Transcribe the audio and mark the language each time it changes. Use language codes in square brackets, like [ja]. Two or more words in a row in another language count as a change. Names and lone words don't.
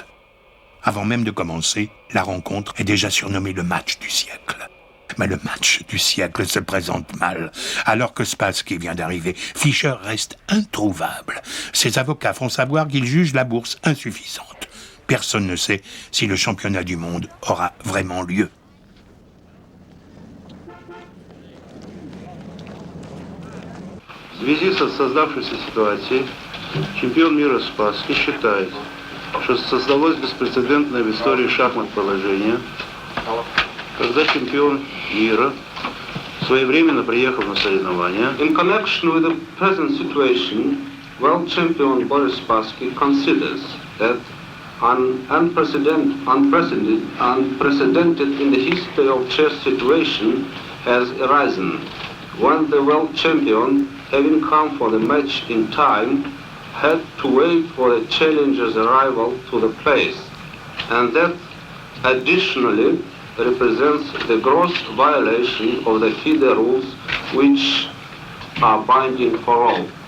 [fr] Avant même de commencer, la rencontre est déjà surnommée le match du siècle. Mais le match du siècle se présente mal. Alors que Spassky vient d'arriver, Fischer reste introuvable. Ses avocats font savoir qu'ils jugent la bourse insuffisante. Personne ne sait si le championnat du monde aura vraiment lieu. [ru] В связи со создавшейся ситуацией чемпион мира Спасский считает, что создалось беспрецедентное в истории шахмат положение, когда чемпион мира, своевременно приехав на соревнования. [en] In connection with the present situation, world champion Boris Spassky considers that an unprecedented in the history of chess situation has arisen when the world champion, having come for the match in time, had to wait for the challenger's arrival to the place, and that additionally represents the gross violation of the FIDE rules, which are binding for all.